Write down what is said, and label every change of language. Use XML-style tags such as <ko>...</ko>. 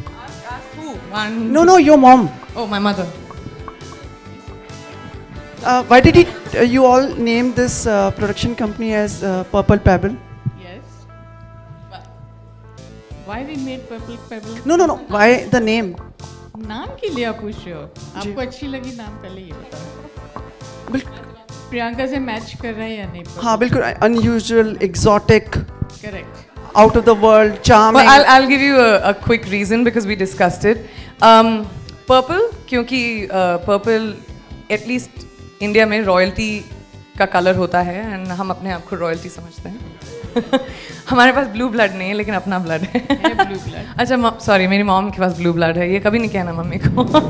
<en>Ask who? One. No, no, your mom. Oh, my mother. Why did you all name this production company as Purple Pebble? Yes. Why we made Purple Pebble? No, no, no. Why the name?</en> <hi>नाम के लिए आप पूछ रहे हो. आपको अच्छी लगी नाम, पहले ये बताओ. बिल्कुल. प्रियंका से मैच कर रहा है या नहीं? हाँ बिल्कुल. Unusual, exotic.</hi> <en>Correct. Out of the world, charming. Well, I'll give you a quick reason because we discussed it.</en> <hi>Purple, क्योंकि purple at least इंडिया में रॉयल्टी का कलर होता है एंड हम अपने आप को रॉयल्टी समझते हैं. हमारे पास ब्लू ब्लड नहीं है लेकिन अपना ब्लड है.</hi> <en>Blue blood.</en> <hi>अच्छा सॉरी, मेरी मॉम के पास ब्लू ब्लड है, ये कभी नहीं कहना मम्मी को.</hi>